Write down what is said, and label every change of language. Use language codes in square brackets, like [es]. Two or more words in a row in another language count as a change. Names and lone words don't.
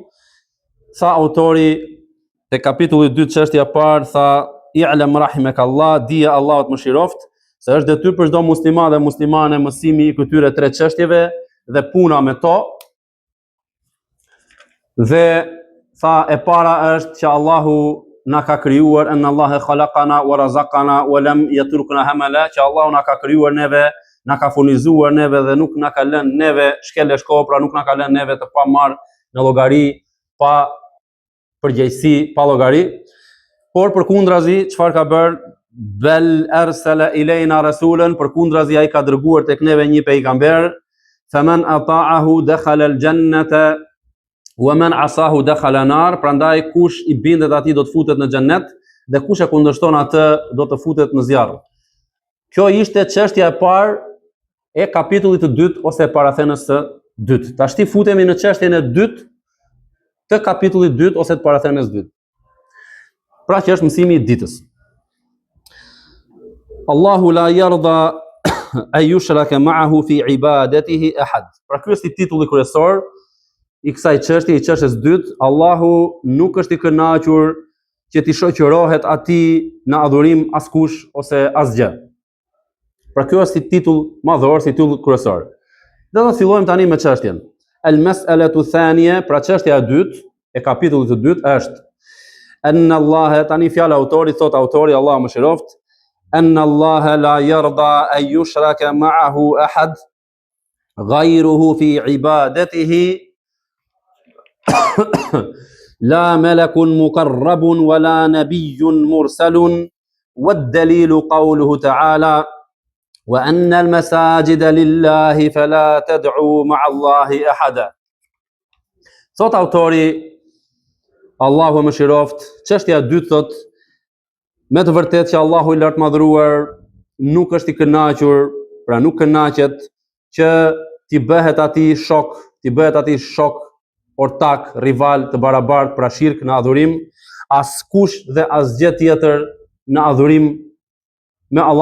[sq] Tha autori te kapitulli 2 çështja e parë, tha [ar] اعلم رحمك الله, [sq] dija Allahut mëshiroft, se është detyrë për çdo musliman dhe muslimane mësimi I këtyre 3 çështjeve dhe puna me to. Dhe tha e para është që Allahu na ka krijuar, [ar] أن الله خلقنا ورزقنا ولم يتركنا هملا, [sq] që Allahu na ka krijuar neve, na ka furnizuar neve dhe nuk na ka lënë neve shkele shkopra, nuk na ka lënë neve të pa marrë në llogari, pa përgjegjësi, pa llogari. Por përkundrazi çfarë ka bërë? [ar] بل أرسل إلينا رسولا, [sq] përkundrazi ai ka dërguar tek neve një pejgamber. [ar] فمن أطاعه دخل الجنة ومن عصاه دخل النار, [sq] prandaj kush I bindet atij do të futet në xhennet dhe kush e kundërshton atë do të futet në zjarr. Kjo ishte çështja e parë e kapitullit të dytë ose parathënës së dytë. Tashti futemi në çështjen e dytë të kapitullit dytë ose të parathënës dytë. Pra që është mësimi I ditës. [ar] الله لا يرضى أن يشرك معه في عبادته أحد. [sq] Pra ky është titulli kryesor I kësaj çështje, I çështjes dytë. Allahu nuk është I kënaqur që t'i shoqërohet atij në adhurim askush ose asgjë. Pra ky është titull madhor, titull kryesor. Do të fillojmë tani me çështjen. [ar] المسألة الثانية, [sq] pra çështja e dytë e kapitullit të dytë është [ar] أن الله, [sq] tani fjala autorit, thot autori, [ar] Allah mëshiroft, أن الله لا يرضى أن يشرك معه أحد غيره في عبادته لا ملك مقرب ولا نبي مرسل والدليل قوله تعالى وأن المساجد لله فلا تدعوا مع الله أحدا. [sq] Thot autori, Allahu mëshiroft, çështja e dytë thot, me të vërtetë që Allahu I lartë madhëruar nuk është I kënaqur, pra nuk kënaqet që t'i bëhet atij shok, ortak, rival të barabartë, pra shirk në adhurim, askush dhe asgjë tjetër në adhurim me Allahun